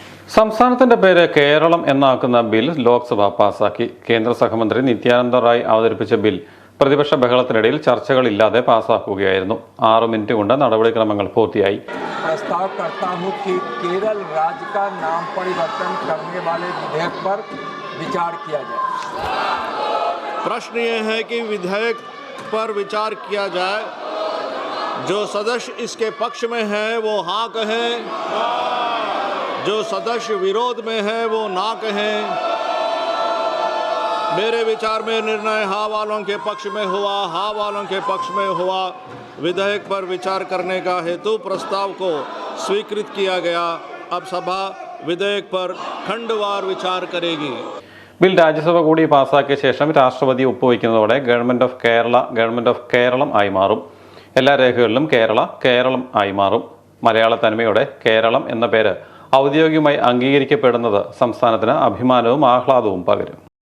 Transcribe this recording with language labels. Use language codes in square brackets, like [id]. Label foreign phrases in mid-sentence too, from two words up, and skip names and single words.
[ml] സംസ്ഥാനത്തിന്റെ പേര് കേരളം എന്നാക്കുന്ന ബിൽ ലോക്സഭ പാസാക്കി. കേന്ദ്ര സഹമന്ത്രി നിത്യാനന്ദ റായ് അവതരിപ്പിച്ച ബിൽ പ്രതിപക്ഷ ബഹളത്തിനിടയിൽ ചർച്ചകളില്ലാതെ പാസാക്കുകയായിരുന്നു. 6 മിനിറ്റ് കൊണ്ട് നടപടിക്രമങ്ങൾ പൂർത്തിയായി. [hi] प्रस्ताव करता हूं कि केरल राज्य का नाम परिवर्तन करने वाले विधेयक पर विचार किया जाए। प्रश्न ये है कि विधेयक पर विचार किया जाए। जो सदस्य इसके पक्ष में है वो हाँ कहें, जो सदस्य विरोध में है वो ना कहें। मेरे विचार में निर्णय हाँ वालों के पक्ष में हुआ, हाँ वालों के पक्ष में हुआ। विधेयक पर विचार करने का हेतु प्रस्ताव को स्वीकृत किया गया। अब सभा विधेयक पर खंडवार विचार करेगी. [ml] ബിൽ രാജ്യസഭ കൂടി പാസാക്കിയ ശേഷം രാഷ്ട്രപതി ഒപ്പുവയ്ക്കുന്നതോടെ [en] Government of [ml] കേരളം ആയി മാറും. എല്ലാ രേഖകളിലും കേരളം ആയി മാറും. മലയാള തനിമയോടെ കേരളം എന്ന പേര് ഔദ്യോഗികമായി അംഗീകരിക്കപ്പെടുന്നത് സംസ്ഥാനത്തിന് അഭിമാനവും ആഹ്ലാദവും പകരും.